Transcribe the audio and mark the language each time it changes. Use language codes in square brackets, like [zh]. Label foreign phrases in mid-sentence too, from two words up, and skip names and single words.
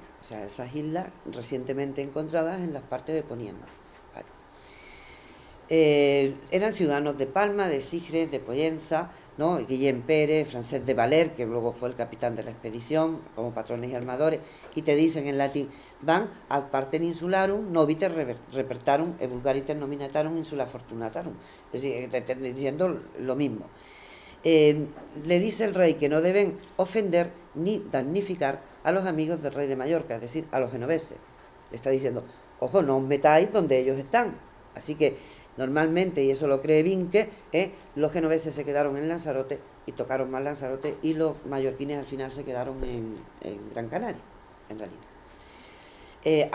[es] O sea, esas islas recientemente encontradas en las partes de poniente. Eran ciudadanos de Palma, de Sigres, de Pollença, ¿no? Guillem Pérez, Francesc de Valer, que luego fue el capitán de la expedición, como patrones y armadores, y te dicen en latín, van [la] ad partem insularum, noviter repertarum, e vulgariter nominatarum insula fortunatarum. [es] Es decir, te diciendo lo mismo. Le dice el rey que no deben ofender ni damnificar a los amigos del rey de Mallorca, es decir, a los genoveses. Le está diciendo, ojo, no os metáis donde ellos están. Así que normalmente, y eso lo cree Vinque, los genoveses se quedaron en Lanzarote y tocaron más Lanzarote, y los mallorquines al final se quedaron en Gran Canaria, en realidad.